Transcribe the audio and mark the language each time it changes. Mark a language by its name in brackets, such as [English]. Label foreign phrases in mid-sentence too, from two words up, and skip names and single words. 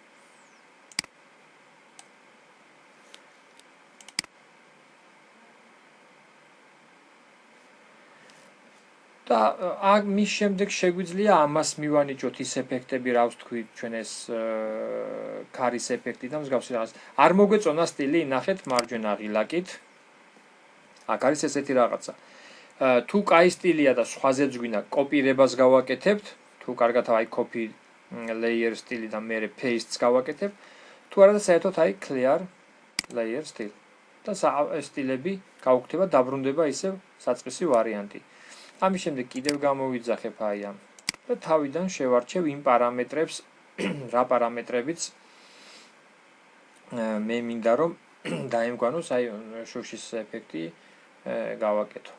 [Georgian] და მის შემდეგ შეგვიძლია ამას მივანიჭოთ ის ეფექტები, რაც თქვით ჩვენ ეს ქარის ეფექტი და მსგავსი რაღაც. არ მოგვეწონა სტილი, ნახეთ მარჯვენა ღილაკით. აქ არის ესეთი რაღაცა. თუ კაი სტილია და სხვაზეც გვინდა კოპირებას გავაკეთებთ, თუ კარგად აი [English] copy layer [Georgian] სტილი და მე paste-ს გავაკეთებ, თუ არა და საერთოდ აი [English] clear layer style. [Georgian] და ეს სტილები გავუქთება დაბრუნდება ისევ საწყისი ვარიანტი. ამის შემდეგ კიდევ გამოვიძახებ აი ამ და თავიდან შევარჩევ იმ პარამეტრებს, რა პარამეტრებიც მე მინდა რომ დაემგვანოს აი შუშის ეფექტი გავაკეთო.